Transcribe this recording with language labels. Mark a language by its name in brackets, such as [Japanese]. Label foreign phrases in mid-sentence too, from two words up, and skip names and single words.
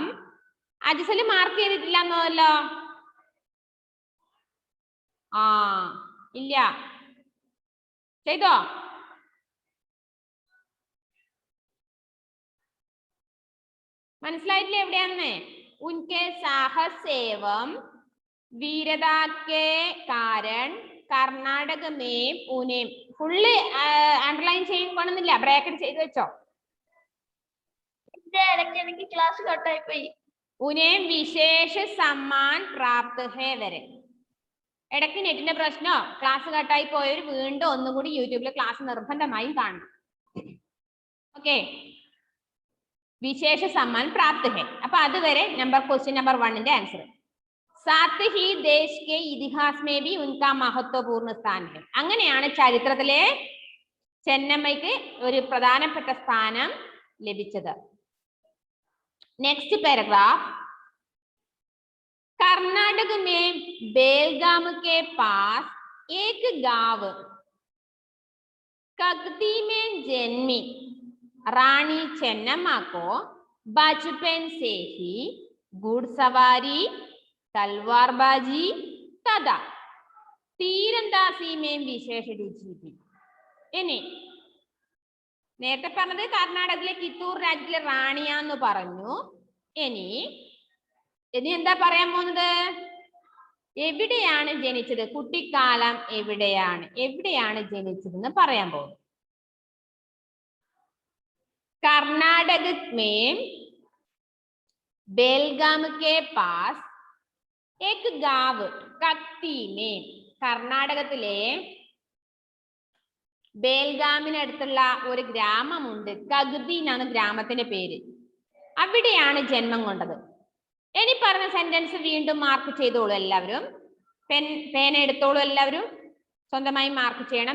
[Malayalam] അജിസല് മാർക്ക് ചെയ്തിട്ടില്ല എന്നല്ലോ? ആ ഇല്ല, ചെയ്തോ? മനസ്സിലായിട്ടില്ല എവിടെയാന്ന്? [Hindi] उनके साहस एवं वीरता के कारण कर्नाटक में पुणे. [English] full underline [Malayalam] ചെയ്യണമെന്നില്ല, ബ്രാക്കറ്റ് ചെയ്ത് വെച്ചോ. എനിക്ക് ക്ലാസ് കട്ടായി പോയി. [Hindi] उन्हें विशेष सम्मान प्राप्त है വരെ. [Malayalam] ഇടയ്ക്ക് നെറ്റിന്റെ പ്രശ്നോ ക്ലാസ് കട്ടായി പോയവർ വീണ്ടും ഒന്നുകൂടി യൂട്യൂബിലെ ക്ലാസ് നിർബന്ധമായും കാണണം. [Hindi] ഓക്കെ, विशेष सम्मान प्राप्त है. [Malayalam] അപ്പൊ അതുവരെ [English] question number [Malayalam] 1ന്റെ ആൻസർ. [Hindi] साथ ही देश के इतिहास में भी उनका महत्वपूर्ण स्थान है. [Malayalam] അങ്ങനെയാണ് ചരിത്രത്തിലെ ചെന്നമ്മയ്ക്ക് ഒരു പ്രധാനപ്പെട്ട സ്ഥാനം ലഭിച്ചത്. [English] next paragraph. [Hindi] कर्नाटक में बेलगाम के पास एक गांव कगती में जन्मी रानी चेन्नम्मा को बचपन से ही घुड़सवारी, तलवारबाजी तथा तीरंदाजी में विशेष रुचि थी. [Malayalam] ഇനി നേരത്തെ പറഞ്ഞത് കർണാടകത്തിലെ കിത്തൂർ രാജ്യത്തിലെ റാണിയാന്ന് പറഞ്ഞു. ഇനി എന്താ പറയാൻ പോകുന്നത്? എവിടെയാണ് ജനിച്ചത്? കുട്ടിക്കാലം എവിടെയാണ് ജനിച്ചതെന്ന് പറയാൻ പോകുന്നത്. [Hindi] കർണാടക में बेलगाम के पास एक गांव कक्ती में. [Malayalam] കർണാടകത്തിലെ ബേൽഗാമിനടുത്തുള്ള ഒരു ഗ്രാമമുണ്ട്. കഗ്തി എന്നാണ് ഗ്രാമത്തിന്റെ പേര്. അവിടെയാണ് ജന്മം കൊണ്ടത്. ഇനി പറഞ്ഞ സെന്റൻസ് വീണ്ടും മാർക്ക് ചെയ്തോളൂ എല്ലാവരും. പേന എടുത്തോളൂ എല്ലാവരും. സ്വന്തമായി മാർക്ക് ചെയ്യണം.